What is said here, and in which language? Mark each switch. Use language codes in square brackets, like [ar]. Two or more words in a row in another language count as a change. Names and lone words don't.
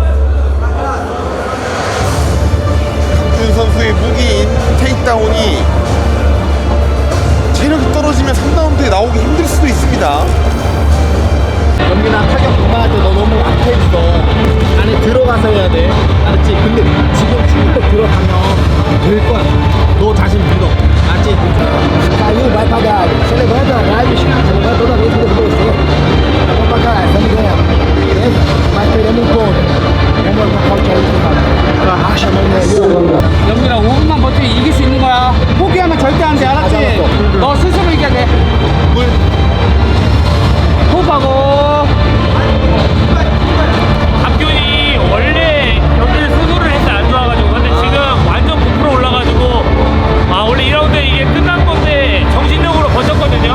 [ko] 강준 선수의 무기인 테이크다운이 체력이 떨어지면 3라운드에 나오기 힘들 수도 있습니다. 연기나 타격 그만할 때 너 너무 앞에있어. 안에 들어가서 해야 돼. 알았지? 근데 지금 충분히 들어가면 될 거야. 너 자신 믿어. 알았지? [pt] Caiu, vai pagar. Você levanta, vai, você levanta toda vez que eu dou você. Tá bom pra caralho, estamos ganhando. Beleza? Mas perdemos um ponto. Vamos nocautear isso, cara. Racha a mão nele. [ko] 연기나 5분만 버티면 이길 수 있는 거야. 포기하면 절대 안 돼, 알았지? 너 스스로 이겨야 돼. 호흡하고. 갓균이 원래 경기를 수술을 했을 때 안 좋아가지고 근데 지금 완전 부풀어 올라가지고 원래 2라운드에 이게 끝난 건데 정신력으로 버텼거든요.